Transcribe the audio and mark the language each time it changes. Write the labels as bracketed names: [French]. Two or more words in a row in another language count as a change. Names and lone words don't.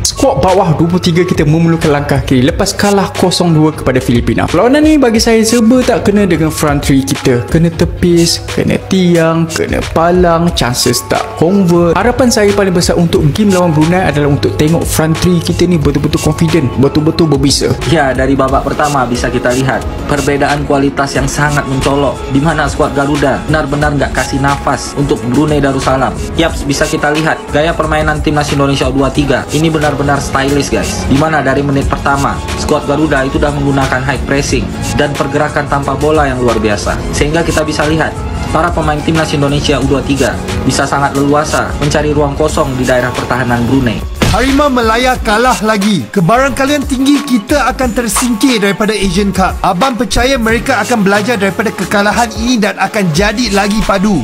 [Malay] skor bawah 23 kita memerlukan langkah kiri lepas kalah 0-2 kepada Filipina. Perlawanan ni bagi saya serba tak kena dengan [English] front three [Malay] kita. Kena tepis, kena tiang, kena palang, chances tak convert. Harapan saya paling besar untuk game lawan Brunei adalah untuk tengok [English] front three [Malay] kita ni betul-betul confident, betul-betul berbisa. [Indonesian] Ya, dari babak pertama bisa kita lihat perbedaan kualitas yang sangat mencolok, di mana skuad Garuda benar-benar nggak kasih nafas untuk Brunei Darussalam. Yaps, bisa kita lihat gaya permainan timnas Indonesia U23 ini benar-benar [English] stylish guys, [Indonesian] di mana dari menit pertama skuad Garuda itu sudah menggunakan [English] high pressing [Indonesian] dan pergerakan tanpa bola yang luar biasa, sehingga kita bisa lihat para pemain timnas Indonesia U23 bisa sangat leluasa mencari ruang kosong di daerah pertahanan Brunei. [Malay] Harimau Melaya kalah lagi. Kebarangkalian tinggi kita akan tersingkir daripada Asian Cup. Abang percaya mereka akan belajar daripada kekalahan ini dan akan jadi lagi padu.